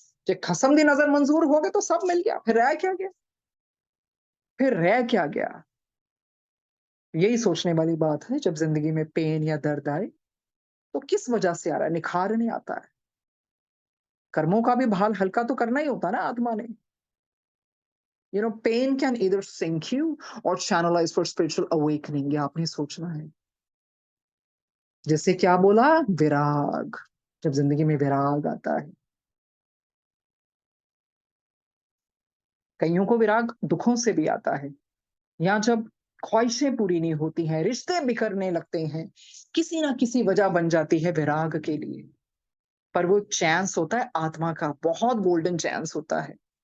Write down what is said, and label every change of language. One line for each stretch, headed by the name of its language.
Hindi: जे खसम दी नजर मंजूर हो गए तो सब मिल गया, फिर रह क्या गया? फिर रह क्या गया? यही सोचने वाली बात है। जब जिंदगी में पेन या दर्द आए तो किस वजह से आ रहा है? निखार नहीं आता है। कर्मों का भी भाल हल्का तो करना ही होता ना आत्मा ने।
English: You know, pain can either sink you or channelize for spiritual awakening.
Hindi: ये आपने सोचना है। जैसे क्या बोला? विराग। जब जिंदगी में विराग आता है, कईयों को विराग दुखों से भी आता है, या जब ख्वाहिशें पूरी नहीं होती हैं, रिश्ते बिखरने लगते हैं, किसी ना किसी वजह बन जाती है विराग के लिए। पर वो चांस होता है आत्मा का, बहुत गोल्डन चांस होता है।